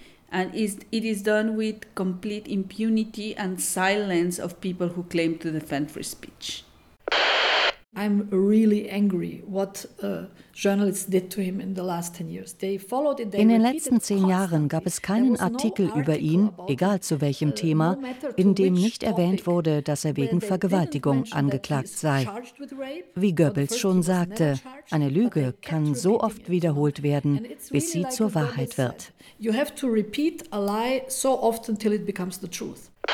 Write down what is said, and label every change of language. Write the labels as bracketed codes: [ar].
[en] And it is done with complete impunity and silence of people who claim to defend free speech. I'm really angry what journalists did to him in the last 10 years. They followed it. [de] In den letzten 10 Jahren gab es keinen Artikel über ihn, egal zu welchem Thema, in dem nicht erwähnt wurde, dass er wegen Vergewaltigung angeklagt sei. Wie Goebbels schon sagte, eine Lüge kann so oft wiederholt werden, bis sie zur Wahrheit wird. [en] You have to repeat a lie so often until it becomes the truth.